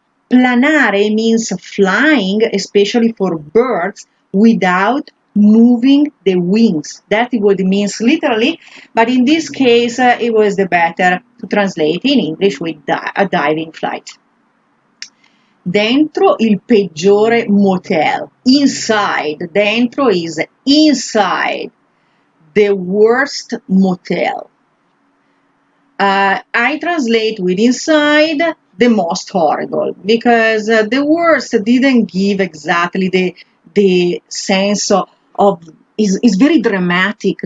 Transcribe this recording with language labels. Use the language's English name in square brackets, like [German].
[English] Planare means flying, especially for birds, without moving the wings. That is what it means literally, but in this case it was the better to translate in English with a diving flight. [Italian] Dentro il peggiore motel. [English] Inside. Dentro is inside the worst motel. I translate with inside the most horrible, because the worst didn't give exactly the sense of is very dramatic.